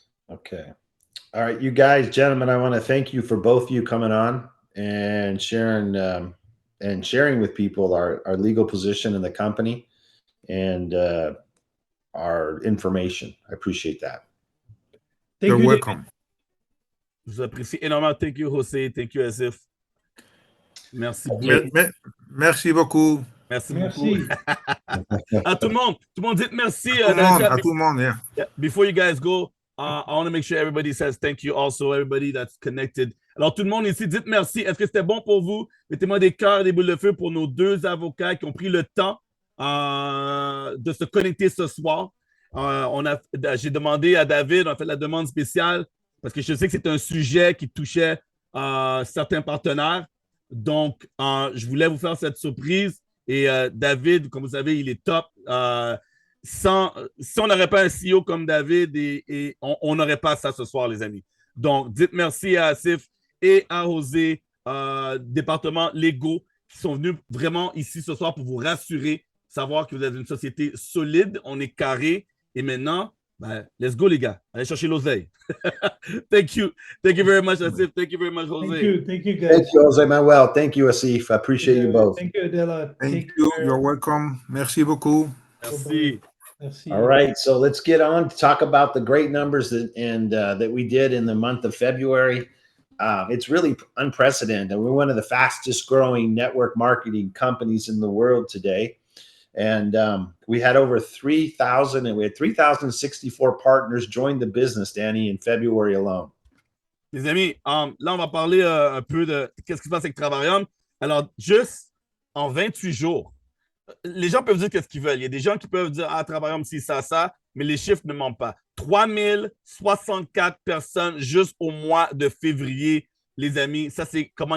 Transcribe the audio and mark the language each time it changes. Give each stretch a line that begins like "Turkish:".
English: Okay. All right, you guys, gentlemen, I want to thank you for both of you coming on and sharing with people our legal position in the company and our information. I appreciate that. You're welcome.
French: Je vous apprécie énormément.
English: Thank you, José. Thank you, Asif.
French: Merci beaucoup. Merci beaucoup. Merci beaucoup. À tout le monde, dites merci. À tout le monde,
English: yeah. Before you guys go, I want to make sure everybody says thank you also, everybody that's connected.
French: Alors, tout le monde ici, dites merci. Est-ce que c'était bon pour vous? Mettez-moi des cœurs, des boules de feu pour nos deux avocats qui ont pris le temps de se connecter ce soir. J'ai demandé à David, on a fait la demande spéciale parce que je sais que c'est un sujet qui touchait certains partenaires. Donc, je voulais vous faire cette surprise. Et David, comme vous savez, il est top. Si on n'aurait pas un CEO comme David, et on n'aurait pas ça ce soir, les amis. Donc, dites merci à Asif et à José, département légaux, qui sont venus vraiment ici ce soir pour vous rassurer, savoir que vous êtes une société solide, on est carré. Et maintenant,
English: let's go,
French: les gars. Allez chercher l'oseille.
English: Thank you. Thank you very much, Asif. Thank you very much, Jose. Thank you, guys. Thank you, Jose Manuel. Thank you, Asif. I appreciate you both. Thank you, Adela. Thank you. You're welcome.
French: Merci beaucoup. Merci. Merci.
English: All right, so let's get on to talk about the great numbers that we did in the month of February. It's really unprecedented. We're one of the fastest growing network marketing companies in the world today. And we had over 3,000 and we had 3,064 partners join the business, Danny, in February alone.
French: Les amis, là, on va parler un peu de qu'est-ce qui se passe avec Travorium. Alors, juste en 28 jours, les gens peuvent dire qu'est-ce qu'ils veulent. Il y a des gens qui peuvent dire, ah, Travorium, c'est ça, mais les chiffres ne mentent pas. 3064 personnes juste au mois de février, les amis. Ça, c'est comment